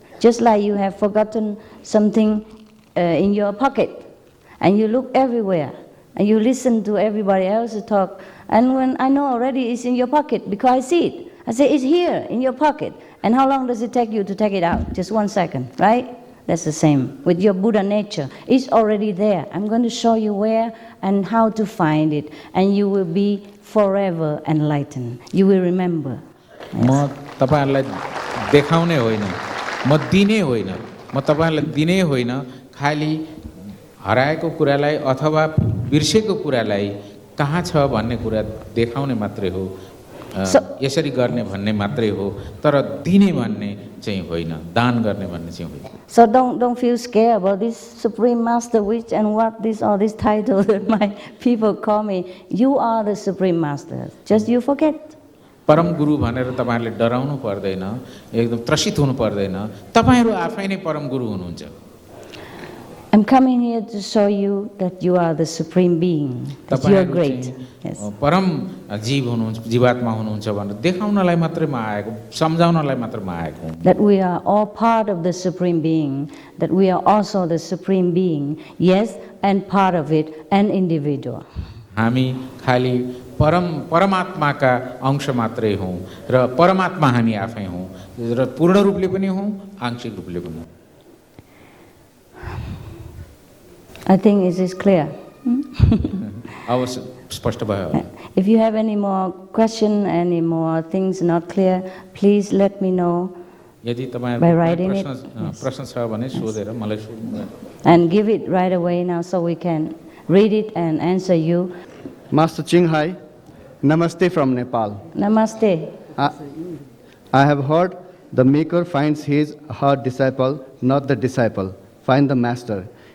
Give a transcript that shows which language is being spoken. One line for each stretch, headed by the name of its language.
English: Just like you have forgotten something in your pocket, and you look everywhere, and you listen to everybody else talk, and when I know already it's in your pocket because I see it. I say, it's here in your pocket. And how long does it take you to take it out? Just 1 second, right? That's the same with your Buddha nature. It's already there. I'm going to show you where and how to find it, and you will be forever enlightened. You will remember.
Nepali: म तपाईहरुलाई देखाउने होइन म दिने होइन म तपाईहरुलाई दिने होइन खाली हराएको कुरालाई अथवा बिर्सेको कुरालाई कहाँ छ भन्ने कुरा देखाउने मात्रै हो. यसरी गर्ने भन्ने मात्रै हो तर दिने भन्ने चाहिँ होइन दान गर्ने भन्ने चाहिँ होइन.
English: So don't feel scared about this supreme master which and what this all this title that my people call me. You are the supreme master. Just you forget.
Nepali: परम गुरु भनेर तपाईहरुले डराउनु पर्दैन एकदम त्रसित हुनु पर्दैन तपाईहरु आफै नै परम गुरु हुनुहुन्छ.
English: I'm coming here to show you that you are the supreme being, that you are great. Yes.
Nepali: परम जीव हुनुहुन्छ जीवात्मा हुनुहुन्छ भनेर देखाउनलाई मात्रै म आएको सम्झाउनलाई मात्रै म आएको हुँ.
English: That we are all part of the supreme being, that we are also the supreme being, yes, and part of it, an individual.
Nepali: हामी खाली परमात्माका अंश मात्रै हौं र परमात्मा हामी आफै हौं र पूर्ण रूपले पनि हौं आंशिक रूपले पनि हौं.
English: I think it is clear.
Nepali: अवश्य स्पष्ट भयो.
English: If you have any more question, any more things not clear, please let me know.
Nepali: यदि
English: by writing it.
Nepali: प्रश्न छ भने सोधेर मलाई सोध्नु.
English: And give it right away now so we can read it and answer you. Master Chinghai, Namaste from Nepal. Namaste. I have heard the maker finds his her disciple, not the disciple. Find the master.